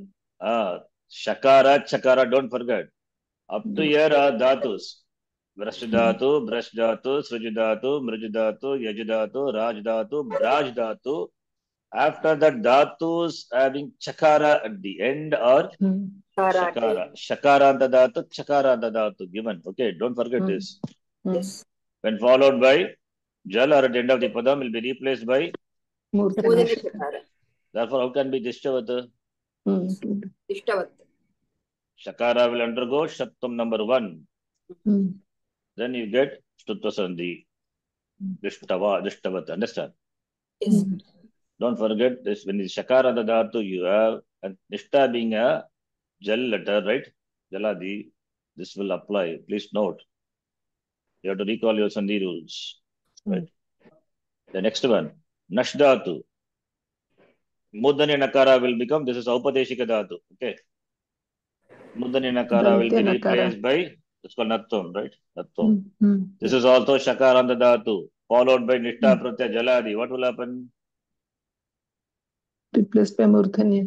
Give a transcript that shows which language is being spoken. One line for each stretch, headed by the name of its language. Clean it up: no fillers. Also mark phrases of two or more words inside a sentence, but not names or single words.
Sanskrit: Shakara, Chakara,
English: don't forget. Up to here are dhatus.
Sanskrit: Vrashdhatu, Brashdhatu, Srijidhatu, Mrijidhatu, Yajidhatu, Rajdhatu, Brajdhatu.
English: After that, dhatus having Chakara at the end or Shakara.
Sanskrit: Shakaranta dhatu, Chakaranta dhatu given.
English: Okay, don't forget this. Yes. When followed by Jal or at the end of the Padam will be replaced by Murthanya Shakara. Therefore, how can be Dishtavata? Ishtavat. Shakara will undergo Shattam number 1. Then you get
Sanskrit: Shtutva Sandhi.
English: Dishtavata. Understand? Yes. Don't forget this. When it's Shakara the Dhatu, you have and Nishta being a Jal letter, right? Jaladi. This will apply. Please note. You have to recall your Sandhi rules. Right? The next one. Nashdhatu.
Sanskrit: Mudani Nakara
English: will become, this is
Sanskrit: Aupadeshika Dhatu.
English: Okay.
Sanskrit: Mudani Nakara
English: will be replaced by, it's called Nattum, right? Nattum. This is also
Sanskrit: Shakaranta Dhatu,
English: followed by
Sanskrit: Nishta Pratyaya Jaladi.
English: What will happen? Replaced by Murthanya.